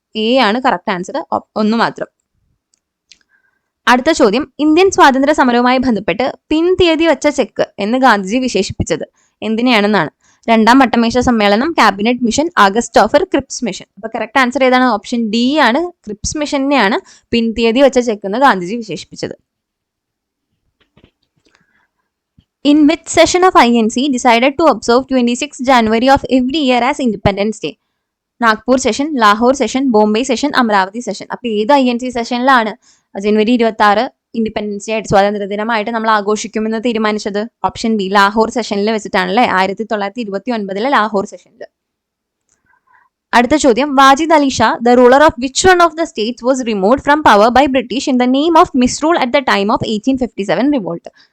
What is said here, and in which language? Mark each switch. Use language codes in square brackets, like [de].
[ml] A ആണ് correct answer, 1 മാത്രം. അടുത്ത ചോദ്യം, ഇന്ത്യൻ സ്വാതന്ത്ര്യ സമരവുമായി ബന്ധപ്പെട്ട് പിൻതീയതി വെച്ച ചെക്ക് എന്ന് ഗാന്ധിജി വിശേഷിപ്പിച്ചത് എന്തിനെയാണെന്നാണ്? രണ്ടാം വട്ടമേശ സമ്മേളനം, cabinet mission, August offer, Cripps mission. അപ്പൊ കറക്റ്റ് ആൻസർ ഏതാണ്? ഓപ്ഷൻ D ആണ്, ക്രിപ്സ് മിഷനെയാണ് പിൻതീയതി വെച്ച ചെക്ക് എന്ന് ഗാന്ധിജി വിശേഷിപ്പിച്ചത്. [en] In which session of INC decided to observe 26 January of every year as Independence Day? [ml] Nagpur session, Lahore session, Bombay session, Amaravati session. അപ്പൊ ഏത് INC സെഷനിലാണ് ജനുവരി 26 independence day ആയിട്ട്, സ്വാതന്ത്ര്യ ദിനമായിട്ട് നമ്മൾ ആഘോഷിക്കുമെന്ന് തീരുമാനിച്ചത്? ഓപ്ഷൻ B, ലാഹോർ സെഷനിൽ വെച്ചിട്ടാണല്ലേ, 1929 ലാഹോർ സെഷനിൽ. അടുത്ത ചോദ്യം, [en] Wajid Ali Shah, the ruler of which one of the states was removed from power by British in the name of misrule at the time of 1857 revolt?